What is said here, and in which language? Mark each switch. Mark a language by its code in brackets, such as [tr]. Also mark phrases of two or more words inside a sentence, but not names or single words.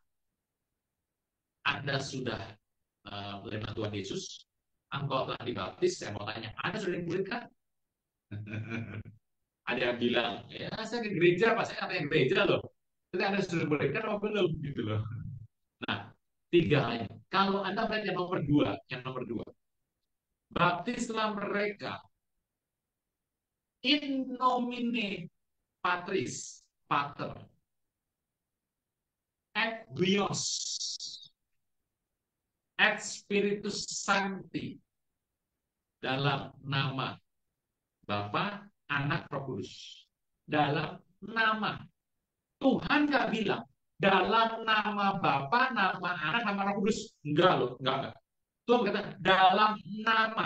[id] Anda sudah menerima Tuhan Yesus, engkau telah dibaptis, saya mau tanya, Anda sudah dimuridkan? Ada yang bilang, ya saya ke gereja, Pak, saya ke gereja loh. Tapi Anda sudah dimuridkan apa belum? Gitu loh. Nah, 3 hal. Kalau Anda melihat yang nomor dua, baptislah mereka [la] in nomine Patris, Pater, et Bios, et Spiritus Sancti, [id] dalam nama Bapa, Anak, Roh Kudus. Dalam nama. Tuhan nggak bilang dalam nama Bapa, nama Anak, nama Roh Kudus. Enggak loh, enggak. Tuhan berkata dalam nama.